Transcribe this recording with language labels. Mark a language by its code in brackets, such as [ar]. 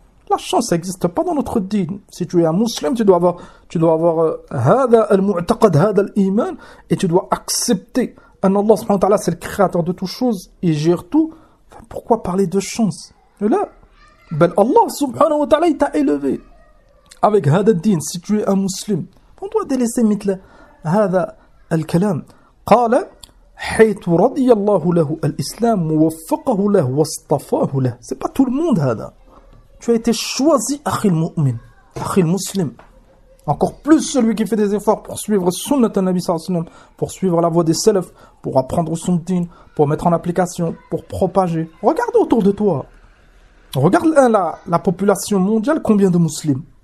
[fr] La chance n'existe pas dans notre dîn. Si tu es un musulman, tu dois avoir [ar] hada al-mu'taqad, hada al-iman, [fr] et tu dois accepter en Allah subhanahu wa ta'ala, c'est le créateur de toutes choses, il gère tout. Enfin, pourquoi parler de chance? Et là, ben Allah subhanahu wa ta'ala, il t'a élevé avec hada al-dîn, si tu es un musulman. On doit délaisser [ar] mitla hada al-kalam. Qala حيث رضي الله له الإسلام ووفقه له واصطفاه له. [fr] C'est pas tout le monde هذا. Tu as été choisi, [ar] أخي المؤمن, أخي المسلم. [fr] Encore plus celui qui fait des efforts pour suivre sunnat al-Nabi sallallahu alayhi wa sallam, pour suivre la voie des salaf, pour apprendre son din, pour mettre en application, pour propager. Regarde autour de toi. Regarde la population mondiale, combien de musulmans.